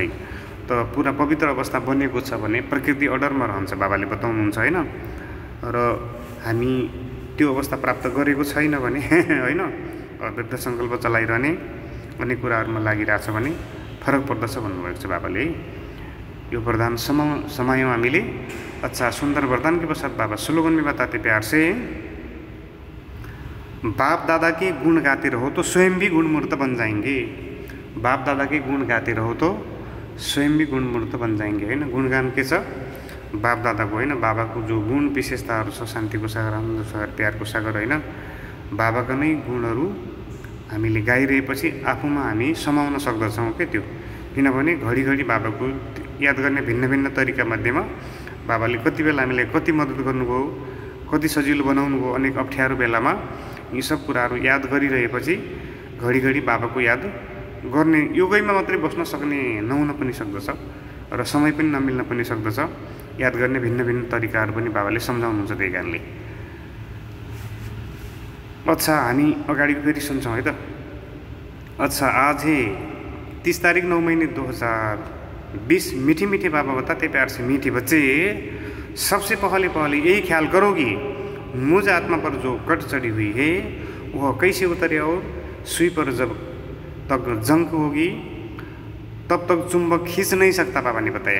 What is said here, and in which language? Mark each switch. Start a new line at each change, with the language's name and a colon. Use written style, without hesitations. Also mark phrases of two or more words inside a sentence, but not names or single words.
Nepali: त पुरा पवित्र अवस्था बनेको छ भने प्रकृति अर्डरमा रहन्छ, बाबाले बताउनुहुन्छ हैन। र हामी त्यो अवस्था प्राप्त गरेको छैन भने हैन, व्यर्थ संकल्प चलाइरहने अन्य कुराहरूमा लागिरहेछ भने फरक पर्दछ भन्नुभएको छ बाबाले। यो वरदान समायौँ हामीले।
Hindi: अच्छा, सुंदर वरदान के पश्चात बाबा स्लोगन में बताते प्यार से, बाप दादा के गुण गाते रहो तो स्वयं भी गुणमूर्त बन जाएंगे। बाप दादा के गुण गाते रहो तो स्वयं भी गुणमूर्त बन जाएंगे हैन।
Nepali: गुणगान के छ बाप दादाको हैन, बाबाको जो गुण विशेषताहरू छ, शान्तिको सागर, आनन्दको सागर, प्यारको सागर हैन, बाबाका नै गुणहरू हामीले गाइरहेपछि आफूमा हामी समाउन सक्दछौँ के त्यो। किनभने घडिघडी बाबाको याद गर्ने भिन्न भिन्न तरिका मध्येमा बाबाले कति बेला हामीलाई कति मद्दत गर्नुभयो, कति सजिलो बनाउनु भयो, अनेक अप्ठ्यारो बेलामा यी सब कुराहरू याद गरिरहेपछि घडिघडी बाबाको याद गर्ने योगैमा मात्रै बस्न सक्ने नहुन पनि सक्दछ र समय पनि नमिल्न पनि सक्दछ। याद गर्ने भिन्न भिन्न तरिकाहरू पनि बाबाले सम्झाउनुहुन्छ। त्यही कारणले अच्छा हामी अगाडिको फेरि सुन्छौँ है त।
Hindi: अच्छा आज है 30 तारीख 9 महीने 2020। मीठे मीठे बाबा बताते प्यार से मीठे बच्चे, सबसे पहले यही ख्याल करो कि मुझ आत्मा पर जो कट चढ़ी हुई है वह कैसे उतरे, और सुई पर जब तक जंग होगी तब तक चुंबक खींच नहीं सकता, बाबा ने बताया।